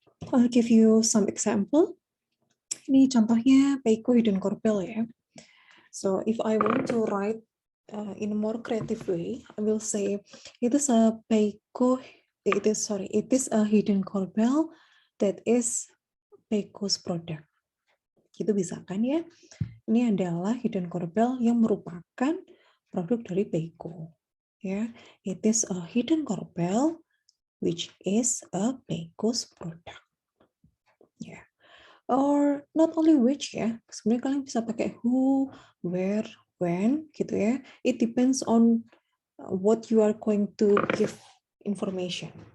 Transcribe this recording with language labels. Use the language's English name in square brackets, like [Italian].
[English] I'll give you some example. [Indonesian] Ini contohnya [English] Peiko Hidden Corbel, ya. So if I want to write in a more creative way, I will say it is a Peiko. It is a hidden corbel that is Peiko's product. [Indonesian] Gitu bisa kan, ya? Ini adalah hidden corbel yang merupakan produk dari Peiko. [English] Ya, it is a hidden corbel which is a Peiko's product. Ya. Or not only which, [Indonesian] ya. Sebenarnya kalian bisa pakai who, where, when, gitu ya. [English] It depends on what you are going to give information.